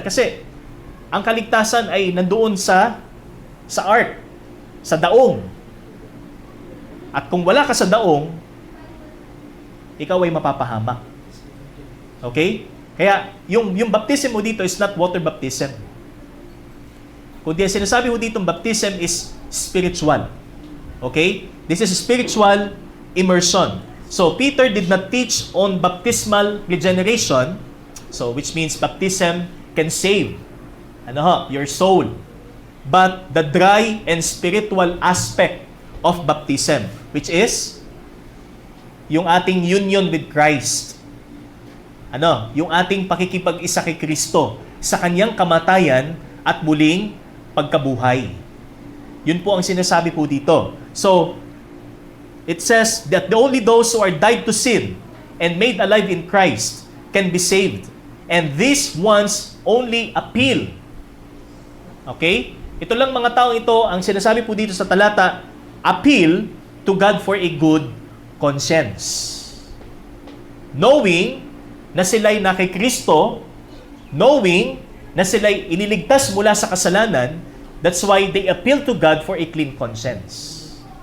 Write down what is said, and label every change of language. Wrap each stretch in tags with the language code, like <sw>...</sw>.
<tl>Kasi, ang kaligtasan ay nandoon sa ark, sa daong. At kung wala ka sa daong, ikaw ay mapapahamak.</tl> <en>Okay?</en> <tl>Kaya, yung baptism mo dito</tl> <en>is not water baptism.</en> <tl>Kundi ang sinasabi mo dito,</tl> <en>baptism is spiritual. Okay? This is spiritual immersion. So, Peter did not teach on baptismal regeneration, so which means baptism can save your soul. But the dry and spiritual aspect of baptism, which is</en> <tl>yung ating</tl> <en>union with Christ.</en> <tl>Yung ating pakikipag-isa kay Kristo sa kanyang kamatayan at muling pagkabuhay. Yun po ang sinasabi po dito.</tl> <en>So, it says that only those who are died to sin and made alive in Christ can be saved. And these ones only appeal. Okay?</en> <tl>Ito lang mga taong ito, ang sinasabi po dito sa talata,</tl> <en>appeal to God for a good conscience. Knowing</en> <tl>na sila'y na kay Kristo,</tl> <en>knowing</en> <tl>na sila'y ililigtas mula sa kasalanan,</tl> <en>that's why they appeal to God for a clean conscience.</en>